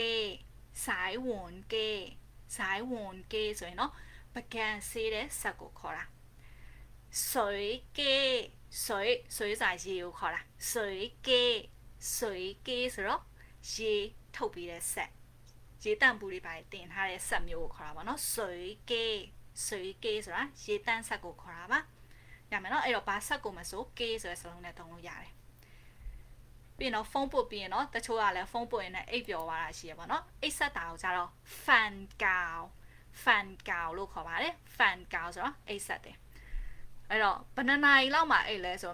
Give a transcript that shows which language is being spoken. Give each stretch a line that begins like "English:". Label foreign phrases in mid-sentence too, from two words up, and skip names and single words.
Burmese: ဆိုရင်တော့ပကံဆေးတဲ့ဆက်ကိုခေါ်တာ水機ဆိုတာရေကိုခေါ်တာ水機ဆိုတော့ရေထုတ်ပြီးတဲ့ဆက်ရေတန့်ပူတွေပါတင်ထားတဲ့ဆက်မျိုးကိုခေါ်တာပေါ့နော်水機水機ဆိုတာရေတန်းဆက်ကိုခေါ်တာပါရမယ်နော်အဲ့တော့ဘာဆက်ကိုမဆိုကေးဆိုတဲ့စလုံးနဲ့သုံးလို့ရတယ်ပြီးရင်တော့ဖုန်းပုတ် ပြီးရင်တော့တချို့ကလည်းဖုန်းပုတ်ရင်လည်းအိပ်ပျော်သွားတာရှိရပါတော့အိပ်ဆက်တာကိုကြတော့
Cantonese: 瞓覺
Burmese: လို့ခေါ်ပါတယ်
Cantonese: 瞓覺
Burmese: ဆိုတော့အိပ်ဆက်တယ်အဲ့တော့ဘယ်နှစ်နာရီလောက်မှအိပ်လဲဆိုတော့